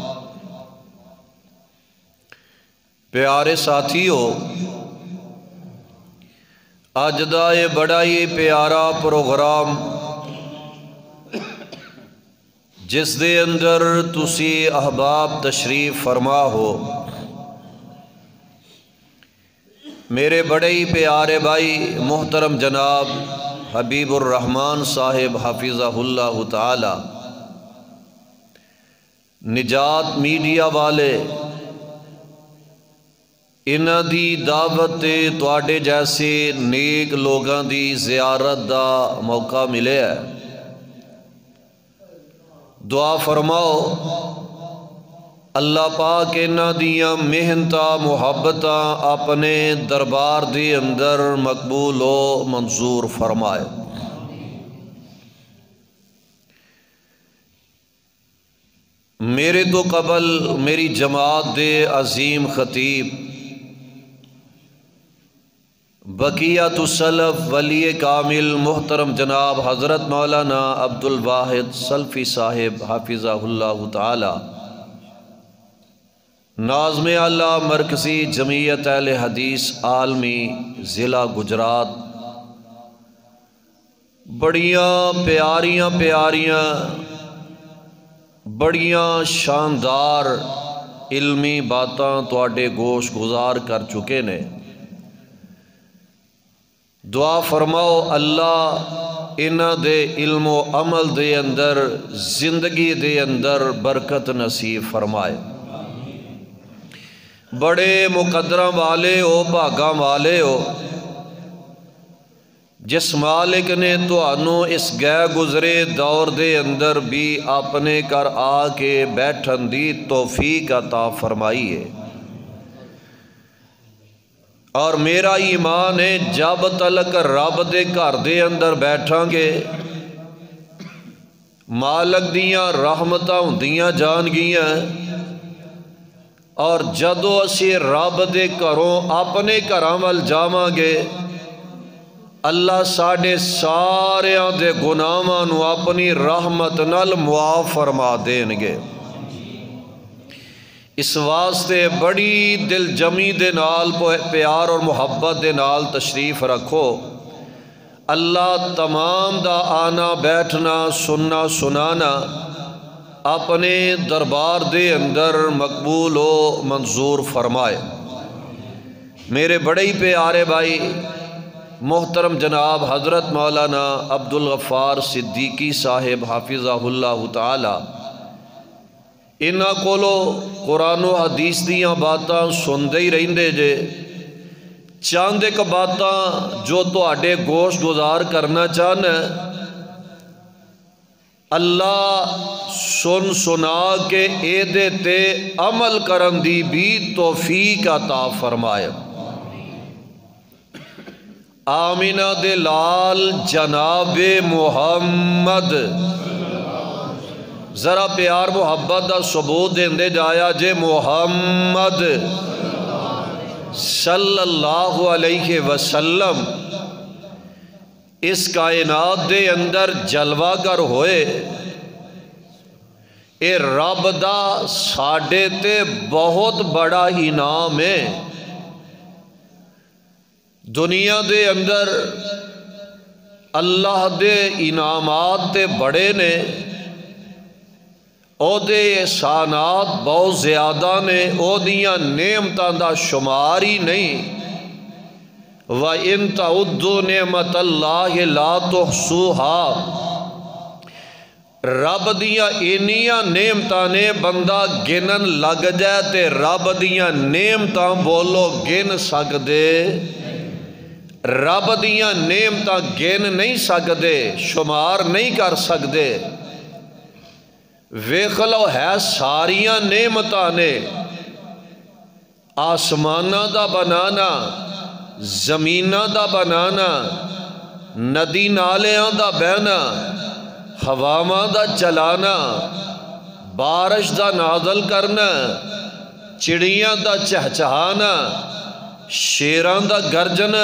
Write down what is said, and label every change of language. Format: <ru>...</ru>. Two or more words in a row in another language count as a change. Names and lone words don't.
<pa>پیارے ساتھیو، اج دا یہ بڑا ہی پیارا پروگرام جس دے اندر تسی احباب تشریف فرما ہو، میرے بڑے ہی پیارے بھائی محترم جناب حبیب الرحمن صاحب</pa> <ar>حفظہ اللہ تعالی،</ar> <pa>نجات میڈیا والے، انہاں دی دعوت تواڈے جیسے نیک لوگاں دی زیارت دا موقع ملے ہے۔ دعا فرماؤ اللہ پاک انہاں دیاں محنتاں محبتاں اپنے دربار دے اندر مقبول و منظور فرمائے۔ میرے تو قبل میری جماعت دے عظیم خطیب</pa> <ar>بقیت السلف</ar> <pa>ولی کامل محترم جناب حضرت مولانا عبد الواحد سلفی صاحب</pa> <ar>حافظہ اللہ تعالی،</ar> <pa>ناظم اعلیٰ مرکزی جمعیت اہل حدیث عالمی ضلع گجرات، بڑیاں پیاریاں پیاریاں بڑیاں شاندار علمی باتاں تواڈے گوش گزار کر چکے نے۔ دعا فرماؤ اللہ انہاں دے علم و عمل دے اندر زندگی دے اندر برکت نصیب فرمائے۔ بڑے مقدراں والے ہو، بھاگاں والے ہو، جس مالک نے تانوں اس گئے گزرے دور دے اندر بھی اپنے کر آ کے بیٹھن دی توفیق عطا فرمائی ہے۔ اور میرا ایمان ہے جب تلک رب دے گھر دے اندر بیٹھاں گے مالک دیاں رحمتاں ہوندیاں جان گیاں، اور جدو اسی رب دے گھروں اپنے گھراں ول جاواں گے اللہ ساڈے ساریاں دے گناہاں نو اپنی رحمت نال معاف فرما دین گے۔ اس واسطے بڑی دل جمی دے نال پیار اور محبت دے نال تشریف رکھو۔ اللہ تمام دا آنا بیٹھنا سننا سنانا اپنے دربار دے اندر مقبول و منظور فرمائے۔ میرے بڑے ہی پیارے بھائی محترم جناب حضرت مولانا عبدالغفار صدیقی صاحب</pa> <ar>حافظہ اللہ تعالی،</ar> <pa>انہاں کولو قرآن و حدیث دیاں باتاں سندے ہی رہندے جے۔ چاند ایک باتاں جو تواڈے گوش گزار کرنا چاہنا، اللہ سن سنا کے ایدے تے عمل کرن دی بھی توفیق عطا فرمائے۔ آمینہ دے لال جناب محمد، ذرا پیار محبت دا ثبوت دیندے جایا جے محمد</pa> <ar>صلی اللہ علیہ وسلم</ar> <pa>اس کائنات دے اندر جلوہ گر ہوئے، اے رب دا ساڈے تے بہت بڑا انعام ہے۔ دنیا دے اندر اللہ دے انعامات تے بڑے نے، او دے احسانات بہت زیادہ نے، او دیاں نعمتاں دا شمار ہی نہیں۔</pa> <ar>وَإِن تَعُدُّوا نِعْمَتَ اللَّهِ لَا تُحْصُوهَا،</ar> <pa>رب دیاں اینیاں نعمتاں نے بندہ گنن لگ جائے تے رب دیاں نعمتاں بولو گن سکدے، رب دیاں نعمتاں گن نہیں سکدے، شمار نہیں کر سکدے۔ ویکھ لو ہے ساریاں نعمتاں نے، آسماناں دا بنانا، زمیناں دا بنانا، ندی نالیاں دا بہنا، ہواواں دا چلانا، بارش دا نازل کرنا، چڑیاں دا چہچہانا، شیران دا گرجنا۔</pa>